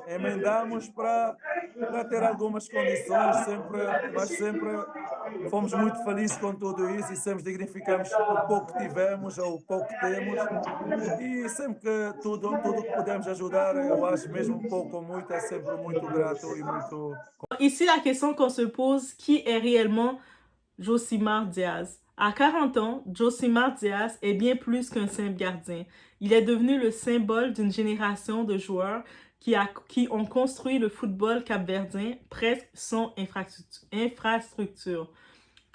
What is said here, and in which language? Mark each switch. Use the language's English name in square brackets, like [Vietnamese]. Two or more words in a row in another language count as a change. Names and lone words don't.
[Portuguese] Emendamos para ter algumas condições, mas sempre fomos muito felizes com tudo isso e sempre dignificamos o pouco que tivemos ou o pouco que temos e sempre que tudo que podemos ajudar, eu acho mesmo pouco ou muito, é sempre muito grato e muito... [French] Ici, la question qu'on se pose, qui est réellement Josimar Diaz? À 40 ans, Josimar Diaz est bien plus qu'un simple gardien. Il est devenu le symbole d'une génération de joueurs qui ont construit le football capverdien presque sans infrastructure.